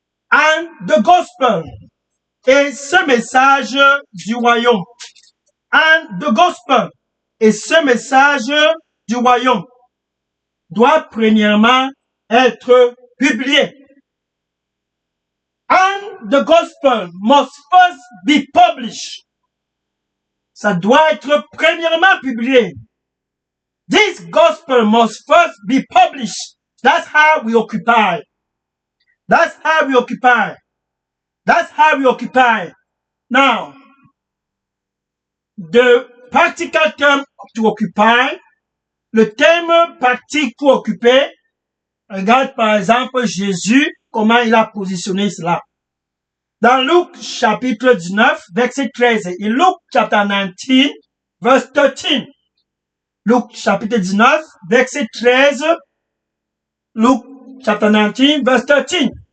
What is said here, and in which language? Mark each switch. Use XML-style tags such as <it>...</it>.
<en>And the gospel,</en> <fr>et ce message du royaume.</fr> <en>And the gospel,</en> <fr>et ce message du royaume doit premièrement être publié.</fr> <en>And the gospel must first be published.</en> <fr>Ça doit être premièrement publié.</fr> <en>This gospel must first be published. That's how we occupy. That's how we occupy. That's how we occupy. Now, the practical term to occupy,</en> <fr>le thème pratique pour occuper, regarde par exemple Jésus, comment il a positionné cela. Dans Luc chapitre 19, verset 13, et</fr> <en>Luke chapter 19, verse 13.</en> <fr>Luc chapitre 19, verset 13,</fr> <en>Luc chapter 19, verse 13.</en>